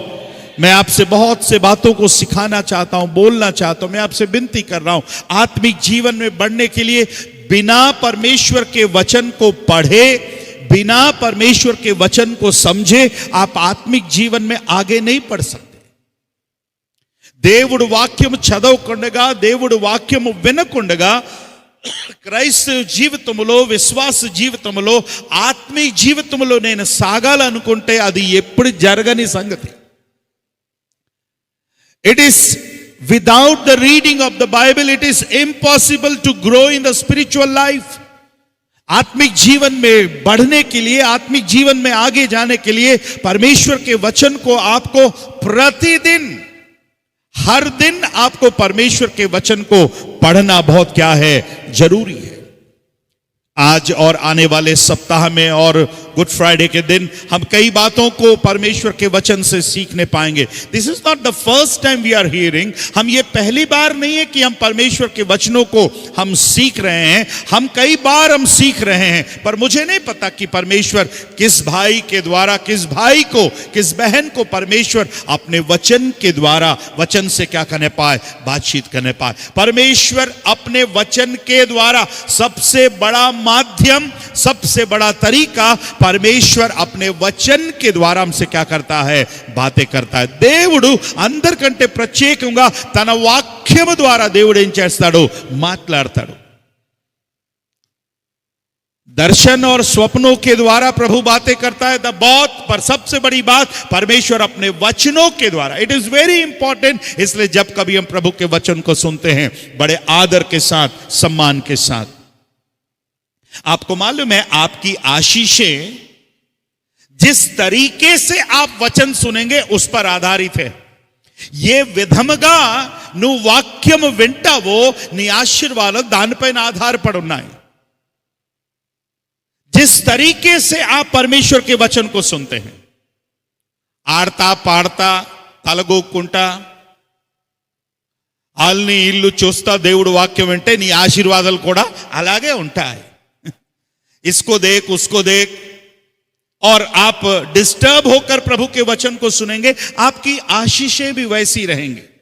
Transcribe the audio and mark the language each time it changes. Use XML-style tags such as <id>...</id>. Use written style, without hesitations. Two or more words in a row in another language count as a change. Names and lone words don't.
<hi>मैं आपसे बहुत से बातों को सिखाना चाहता हूं, बोलना चाहता हूं। मैं आपसे विनती कर रहा हूं, आत्मिक जीवन में बढ़ने के लिए बिना परमेश्वर के वचन को पढ़े, बिना परमेश्वर के वचन को समझे, आप आत्मिक जीवन में आगे नहीं बढ़ सकते।</hi> <te>దేవుడు వాక్యం చదవకుండగా, దేవుడు వాక్యం వినకుండగా క్రైస్తవ జీవితంలో, విశ్వాస జీవితంలో, ఆత్మీయ జీవితంలో నేను సాగాలనుకుంటే అది ఎప్పుడు జరగని సంగతి.</te> <en>It is without the reading of the Bible, it is impossible to grow in the spiritual life.</en> <hi>आत्मिक जीवन में बढ़ने के लिए, आत्मिक जीवन में आगे जाने के लिए परमेश्वर के वचन को आपको प्रतिदिन, हर दिन आपको परमेश्वर के वचन को पढ़ना बहुत क्या है? जरूरी है। आज और आने वाले सप्ताह में और गुड फ्राइडे के दिन हम कई बातों को परमेश्वर के वचन से सीखने पाएंगे.</hi> <en>This is not the first time we are hearing.</en> <hi>हम ये पहली बार नहीं है कि हम परमेश्वर के वचनों को हम सीख रहे हैं. हम कई बार हम सीख रहे हैं, पर मुझे नहीं पता कि परमेश्वर किस भाई के द्वारा, किस भाई को, किस बहन को परमेश्वर अपने वचन के द्वारा, वचन से क्या करने पाए? बातचीत करने पाए. परमेश्वर अपने वचन के द्वारा सबसे बड़ा माध्यम, सबसे बड़ा तरीका, परमेश्वर अपने वचन के द्वारा हमसे क्या करता है? बातें करता है.</hi> <te>దేవుడు అందరికంటే ప్రత్యేకంగా తన వాక్యము ద్వారా దేవుడు ఏం చేస్తాడు? మాట్లాడతాడు.</te> <hi>दर्शन और स्वप्नों के द्वारा प्रभु बातें करता है. पर सबसे बड़ी बात, परमेश्वर अपने वचनों के द्वारा.</hi> <en>It is very important.</en> <hi>इसलिए जब कभी हम प्रभु के वचन को सुनते हैं, बड़े आदर के साथ, सम्मान के साथ. आपको मालूम है, आपकी आशीषें जिस तरीके से आप वचन सुनेंगे उस पर आधारित है.</hi> <te>ये విధముగా నువ్వు వాక్యం వింటావో నీ ఆశీర్వాదాలు దానిపైన ఆధారపడి ఉన్నాయి.</te> <hi>जिस तरीके से आप परमेश्वर के वचन को सुनते हैं,</hi> <te>ఆడతా పాడతా తలగొక్కుంటా ఆల్ని ఇల్లు చూస్తా దేవుడు వాక్యం వింటే నీ ఆశీర్వాదాలు కూడా అలాగే ఉంటాయి.</te> <hi>इसको देख, उसको देख, और आप डिस्टर्ब होकर प्रभु के वचन को सुनेंगे, आपकी आशीषें भी वैसी रहेंगी.</hi>